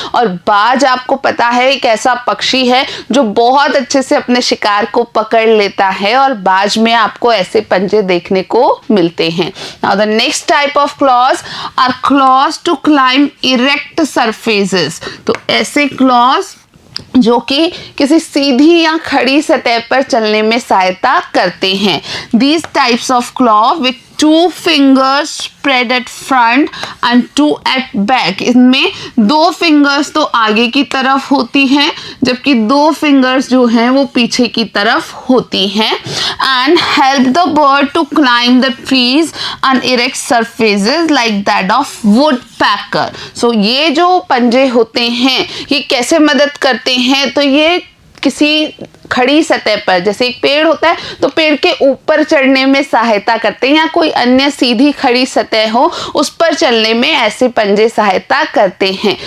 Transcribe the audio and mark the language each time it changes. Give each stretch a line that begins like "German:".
Hindi: और बाज आपको पता है एक ऐसा पक्षी है जो बहुत अच्छे से अपने शिकार को पकड़ लेता है और बाज में आपको ऐसे पंजे देखने को मिलते हैं।
English: Now the next type of claws are claws to climb erect surfaces.
Hindi: तो ऐसे क्लॉज जो कि किसी सीधी या खड़ी सतह पर चलने में सहायता करते हैं।
English: These types of claw with 2 fingers spread at front and 2 at back।
Hindi: इनमें 2 फिंगर्स तो आगे की तरफ होती हैं जबकि 2 फिंगर्स जो हैं वो पीछे की तरफ होती हैं।
English: and help the bird to climb the trees and erect surfaces like that of woodpecker।
Hindi: so ये जो पंजे होते हैं ये कैसे मदद करते हैं? तो ये किसी खड़ी सतह पर, जैसे एक पेड़ होता है तो पेड़ के ऊपर चढ़ने में सहायता करते हैं या कोई अन्य सीधी खड़ी सतह हो उस पर चलने में ऐसे पंजे सहायता करते हैं।